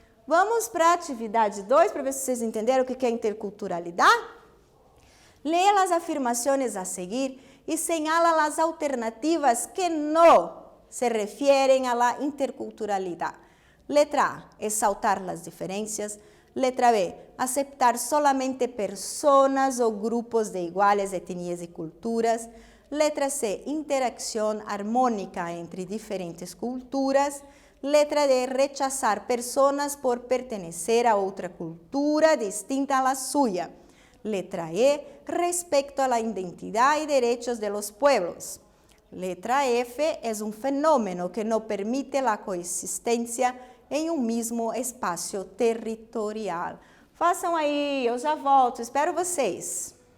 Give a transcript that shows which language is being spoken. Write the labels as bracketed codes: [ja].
[pt] Vamos para a atividade 2, para ver se vocês entenderam o que é interculturalidade. Leia as afirmações a seguir e señala as alternativas que não [es] se refieren a la interculturalidad. Letra A, exaltar las diferencias. Letra B, aceptar solamente personas o grupos de iguales etnias y culturas. Letra C, interacción armónica entre diferentes culturas. Letra D, rechazar personas por pertenecer a otra cultura distinta a la suya. Letra E, respecto a la identidad y derechos de los pueblos. Letra F, es un fenómeno que no permite la coexistencia [pt] em um mesmo espaço territorial. Façam aí, eu já volto, espero vocês.